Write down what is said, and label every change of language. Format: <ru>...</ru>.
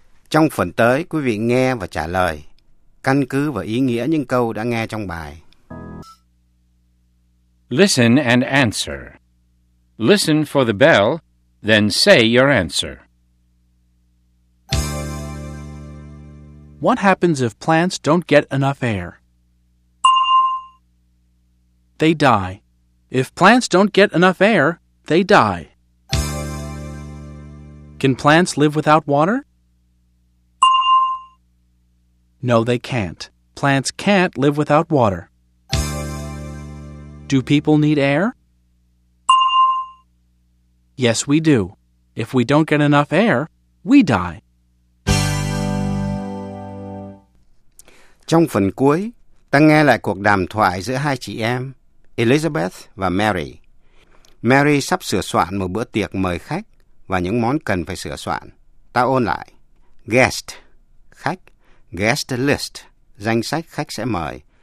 <vi>Trong phần tới, quý vị nghe và trả lời, căn cứ vào ý nghĩa những câu đã nghe trong bài.</vi> <en>Listen and answer. Listen for the bell, then say your answer. What happens if plants don't get enough air? They die. If plants don't get enough air, they die. Can plants live without water? No, they can't. Plants can't live without water. Do people need air? Yes, we do. If we don't get enough air, we die.</en> <vi>Trong phần cuối, ta nghe lại cuộc đàm thoại giữa hai chị em, Elizabeth và Mary. Mary sắp sửa soạn một bữa tiệc mời khách và những món cần phải sửa soạn. Ta ôn lại. Guest, khách. Guest list, danh sách khách sẽ mời.</vi>